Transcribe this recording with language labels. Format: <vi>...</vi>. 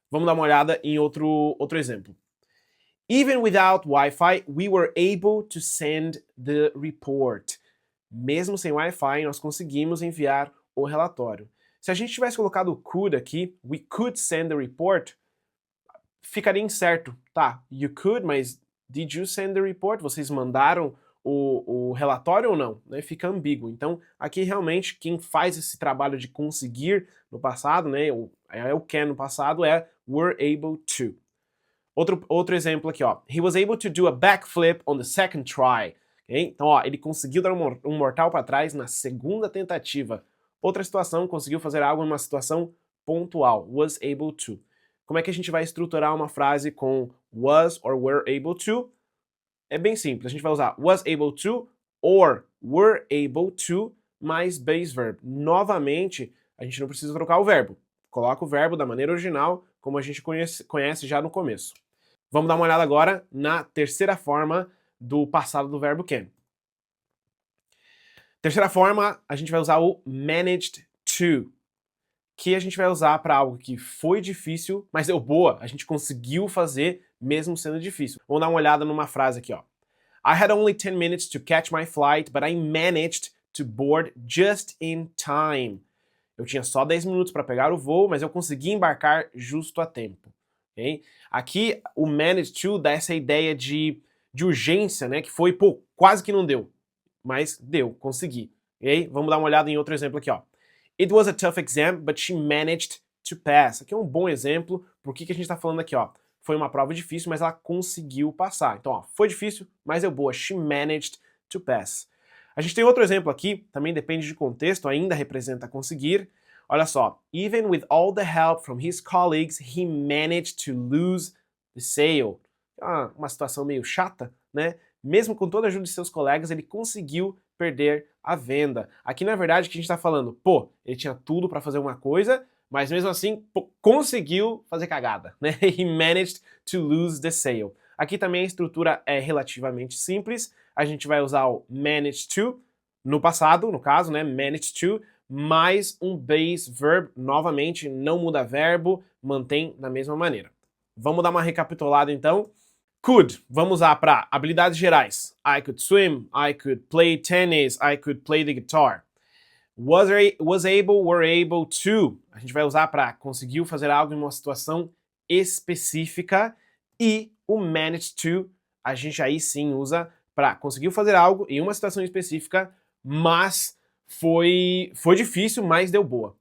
<pt>Vamos dar uma olhada em outro exemplo.</pt> <en>Even without Wi-Fi, we were able to send the report.</en> <pt>Mesmo sem Wi-Fi, nós conseguimos enviar o relatório. Se a gente tivesse colocado o could aqui,</pt> <en>we could send the report,</en> <pt>ficaria incerto.</pt> <en>Tá, you could, mas did you send the report?</en> <pt>Vocês mandaram o relatório ou não? Né? Fica ambíguo. Então, aqui realmente quem faz esse trabalho de conseguir no passado, né, o can no passado é were able to. Outro exemplo aqui, ó.</pt> <en>He was able to do a backflip on the second try. Okay?</en> <pt>Então, ó, ele conseguiu dar um mortal para trás na segunda tentativa. Outra situação, conseguiu fazer algo em uma situação pontual. Was able to. Como é que a gente vai estruturar uma frase com was or were able to? É bem simples. A gente vai usar was able to or were able to mais base verb. Novamente, a gente não precisa trocar o verbo. Coloca o verbo da maneira original, como a gente conhece já no começo. Vamos dar uma olhada agora na terceira forma do passado do verbo can. Terceira forma, a gente vai usar o managed to, que a gente vai usar para algo que foi difícil, mas deu boa, a gente conseguiu fazer mesmo sendo difícil. Vamos dar uma olhada numa frase aqui, ó.</pt> <en>I had only 10 minutes to catch my flight, but I managed to board just in time.</en> <pt>Eu tinha só 10 minutos para pegar o voo, mas eu consegui embarcar justo a tempo. Okay? Aqui, o managed to dá essa ideia de urgência, né? Que foi, pô, quase que não deu. Mas deu, consegui. Okay? Vamos dar uma olhada em outro exemplo aqui, ó.</pt> <en>It was a tough exam, but she managed to pass.</en> <pt>Aqui é um bom exemplo. Por que a gente está falando aqui, ó? Foi uma prova difícil, mas ela conseguiu passar. Então, ó, foi difícil, mas deu boa.</pt> <en>She managed to pass.</en> <pt>A gente tem outro exemplo aqui, também depende de contexto, ainda representa conseguir. Olha só.</pt> <en>Even with all the help from his colleagues, he managed to lose the sale.</en> <pt>Uma situação meio chata, né? Mesmo com toda a ajuda de seus colegas, ele conseguiu perder a venda. Aqui, na verdade, o que a gente está falando? Pô, ele tinha tudo para fazer uma coisa, mas mesmo assim conseguiu fazer cagada, né?</pt> <en>He managed to lose the sale.</en> <pt>Aqui também a estrutura é relativamente simples. A gente vai usar o managed to no passado, no caso, né? Managed to, mais um base verb, novamente, não muda verbo, mantém da mesma maneira. Vamos dar uma recapitulada então. Could, vamos usar para habilidades gerais.</pt> <en>I could swim, I could play tennis, I could play the guitar. Was able, were able to.</en> <pt>A gente vai usar para conseguiu fazer algo em uma situação específica. E o managed to, a gente aí sim usa para conseguiu fazer algo em uma situação específica, mas foi difícil, mas deu boa.</pt>